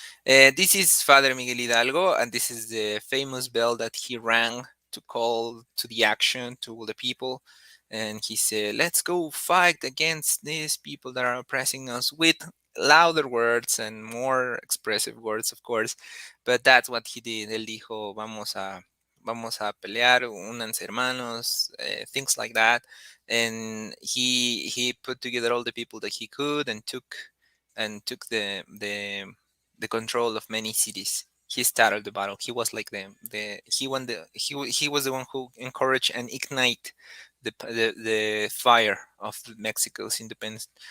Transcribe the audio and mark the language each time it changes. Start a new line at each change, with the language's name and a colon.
English: This is Father Miguel Hidalgo, and this is the famous bell that he rang to call to the action to the people. And he said, "Let's go fight against these people that are oppressing us," with louder words and more expressive words, of course. But that's what he did.
Spanish: Él dijo, vamos a pelear, únanse hermanos,
English: things like that. And he put together all the people that he could, and took the control of many cities. He started the battle. He was like the he won the he was the one who encouraged and ignite the fire of Mexico's independence.